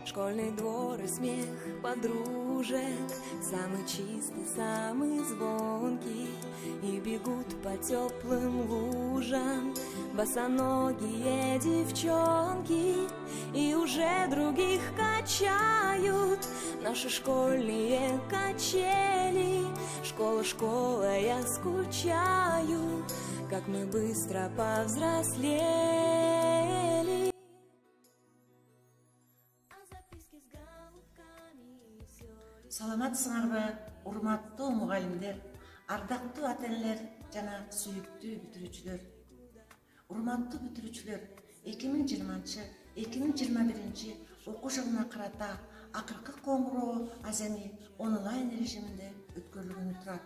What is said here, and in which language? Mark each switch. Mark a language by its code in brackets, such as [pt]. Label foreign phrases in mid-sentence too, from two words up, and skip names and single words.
[ru] Школьный двор и смех подружек, самый чистый, самый звонкий, и бегут по теплым лужам босоногие девчонки, и уже других качают наши школьные качели. Школа, школа, я скучаю, как мы быстро повзрослели. [ky] Саламатсыңарбы, урматтуу мугалимдер, ардактуу ата-энелер жана сүйүктүү бүтүрүүчүлөр. Урматтуу бүтүрүүчүлөр, 2020-2021 окуу жылына карата акыркы коңгуроо аземи онлайн режиминде өткөрүлгөнү турат.